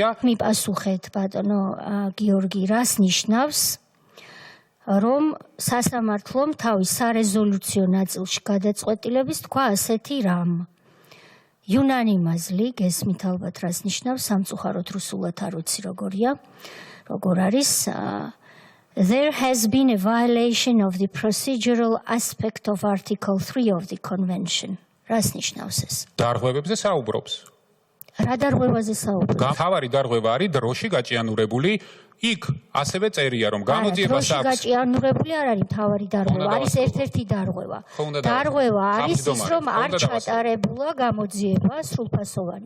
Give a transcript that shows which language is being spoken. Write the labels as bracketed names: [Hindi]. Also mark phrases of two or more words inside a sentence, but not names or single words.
[Georgian] მიპასუხეთ, ბატონო გიორგი, რას ნიშნავს? რომ სასამართლომ თავის სარეზოლუციო ნაწილში გადაწყვეტილების თქვა ასეთი რამ. Unanimously, გესმით ალბათ რას ნიშნავს, სამწუხაროდ რუსულად არ ვიცი როგორია, როგორ არის. [English] There has been a violation of the procedural aspect of Article 3 of the Convention. [Georgian] რას ნიშნავს ეს? დარღვევებზე საუბრობს. რა დარღვევაზე საუბრობს? თავარი დარღვევა არის დროში გაჭიანურებული. იქ ასევე წერია, რომ გამოძიებას აქვს. დროში გაჭიანურებული არ არის თავარი დარღვევა, არის ერთ-ერთი დარღვევა. დარღვევა არის ის, რომ არ ჩატარებულა გამოძიება სრულფასოვანი.